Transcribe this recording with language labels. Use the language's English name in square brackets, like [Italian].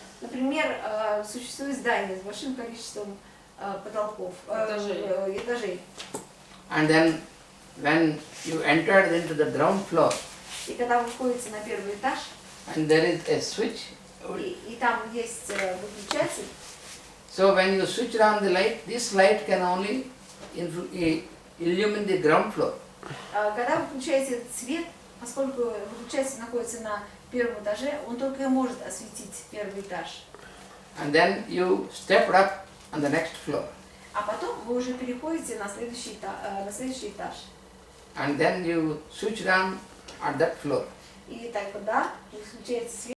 [Russian] Например, существует здание с большим количеством потолков, этажей. [English] And then when you entered into the ground floor, [Russian] и когда вы входите на первый этаж, [English] and there is a switch, [Russian] и там есть выключатель. [English] So when you switch on the light, this light can only illumine the ground floor. [Russian] Когда вы включаете этот свет, поскольку выключатель находится на первом этаже, он только и может осветить первый этаж. [English] And then you step up on the next floor. [Russian] А потом вы уже переходите на следующий этаж. [English] And then you switch on at that floor. [Russian] И тогда вы включаете свет